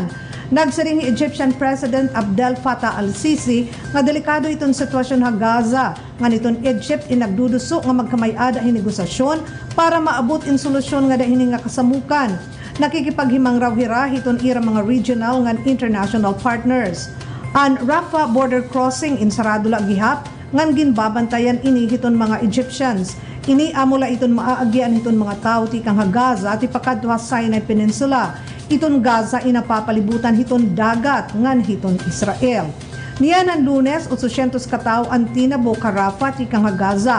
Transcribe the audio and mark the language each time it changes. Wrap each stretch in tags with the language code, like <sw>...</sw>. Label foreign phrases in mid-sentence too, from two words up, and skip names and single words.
<war>Nagsiring Egyptian President Abdel Fattah al-Sisi nga delikado iton sitwasyon ha Gaza. Nga niton Egypt inagduduso nga magkamay-ada hinegosasyon para maabot in solusyon nga dahini nga kasamukan. Nakikipaghimang raw hira hiton ira mga regional nga international partners. An Rafah border crossing in sarado la gihap ngan ginbabantayan ini hiton mga Egyptians. Ini amula iton maaagyan hiton mga tao tikang ha Gaza at ipakadto ha Sinai Peninsula. Iton Gaza inapapalibutan hiton dagat ngan hiton Israel. Niyan ang Lunes 800 katao ang tinabo ka Rafah tikang ha Gaza.</war>